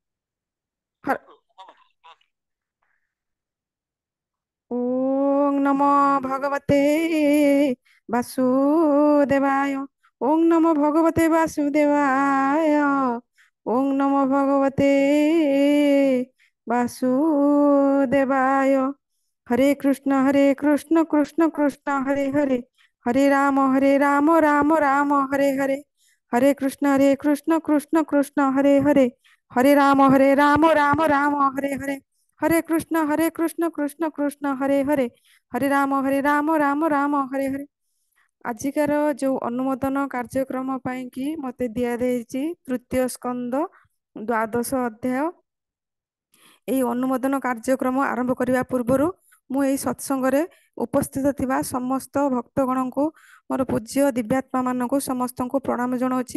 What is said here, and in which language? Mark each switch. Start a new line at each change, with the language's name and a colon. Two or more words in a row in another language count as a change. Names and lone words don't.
Sanskrit: ଓಂ ନମୋ ଭଗବତେ ବାସୁଦେବାୟ। ଓಂ ନମୋ ଭଗବତେ ବାସୁଦେବାୟ। ଓಂ ନମୋ ଭଗବତେ ବାସୁଦେବାୟ। হরে কৃষ্ণ কৃষ্ণ কৃষ্ণ হরে হরে, হরে রাম রাম রাম হরে হরে, হরে কৃষ্ণ কৃষ্ণ কৃষ্ণ হরে হরে, হরে রাম রাম রাম হরে হরে, হরে কৃষ্ণ কৃষ্ণ কৃষ্ণ হরে হরে, হরে রাম রাম রাম হরে হরে।
Odia: ଆଜିକାର ଯୋଉ ଅନୁମୋଦନ କାର୍ଯ୍ୟକ୍ରମ ପାଇଁ କି ମତେ ଦିଆଯାଇଛି ତୃତୀୟ ସ୍କନ୍ଦ ଦ୍ୱାଦଶ ଅଧ୍ୟାୟ, ଏହି ଅନୁମୋଦନ କାର୍ଯ୍ୟକ୍ରମ ଆରମ୍ଭ କରିବା ପୂର୍ବରୁ ମୁଁ ଏହି ସତ୍ସଙ୍ଗରେ ଉପସ୍ଥିତ ଥିବା ସମସ୍ତ ଭକ୍ତଗଣଙ୍କୁ, ମୋର ପୂଜ୍ୟ ଦିବ୍ୟାତ୍ମା ମାନଙ୍କୁ ସମସ୍ତଙ୍କୁ ପ୍ରଣାମ ଜଣାଉଛି।